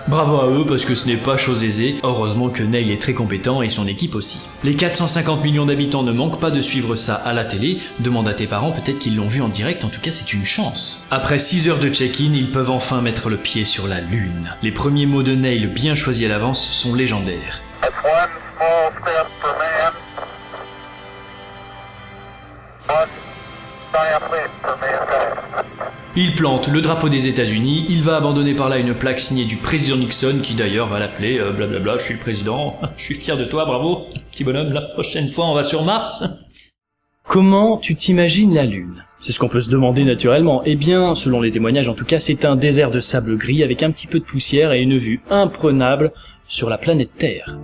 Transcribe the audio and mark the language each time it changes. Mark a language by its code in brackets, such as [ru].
[fr] Bravo à eux parce que ce n'est pas chose aisée, heureusement que Neil est très compétent et son équipe aussi. Les 450 millions d'habitants ne manquent pas de suivre ça à la télé, demande à tes parents, peut-être qu'ils l'ont vu en direct, en tout cas c'est une chance. Après 6 heures de check-in, ils peuvent enfin mettre le pied sur la Lune. Les premiers mots de Neil bien choisis à l'avance sont légendaires. [en] That's one small step for man, one giant leap for mankind. [fr] Il plante le drapeau des États-Unis, il va abandonner par là une plaque signée du président Nixon, qui d'ailleurs va l'appeler blablabla, je suis le président, je suis fier de toi, bravo, petit bonhomme, la prochaine fois on va sur Mars. Comment tu t'imagines la Lune ? C'est ce qu'on peut se demander naturellement. Eh bien, selon les témoignages en tout cas, c'est un désert de sable gris avec un petit peu de poussière et une vue imprenable sur la planète Terre.